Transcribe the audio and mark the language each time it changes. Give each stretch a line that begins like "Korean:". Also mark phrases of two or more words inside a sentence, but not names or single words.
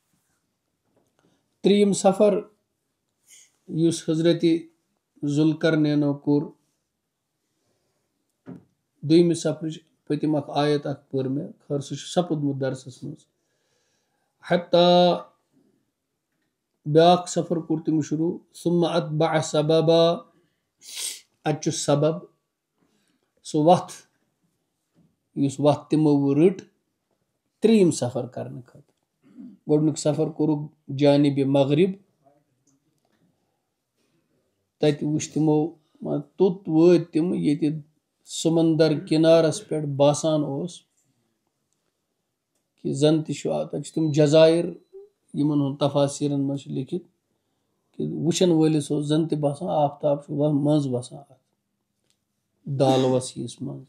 Kashmiri: 3یِم سفر یُس حضرتِ ذوالقرنینو کوٚر 2یمہِ سفرٕچ پٔتِم اکھ آیت اکھ پٔر مےٚ خٲر سُہ چھُ سپُدمُت درسس منٛز. حتیٰ بیٛاکھ سفر کوٚر تٔمۍ شروٗع
Arabic: ثم اتبع سببا.
Kashmiri: اتہِ چھُ سبب سُہ وتھ یُس وتھ تِمو رٔٹ 3یِم سفر کرنہٕ خٲطرٕ. گۄڈنیُک سفر کوٚرُکھ جانبِ مغرب. تتہِ وٕچھ تِمو توٚت وٲتۍ تِم ییٚتہِ سمندر کِنارس پٮ۪ٹھ باسان اوس کہِ زن تہِ چھُ تتہِ چھِ تِم جزایِر یِمن ہُنٛد تفاصیٖرن منٛز چھُ لیکھِتھ کہِ وٕچھن وٲلِس اوس زن تہِ باسان آفتاب چھُ منٛز وسان اتھ دالوس ہِوِس منٛز.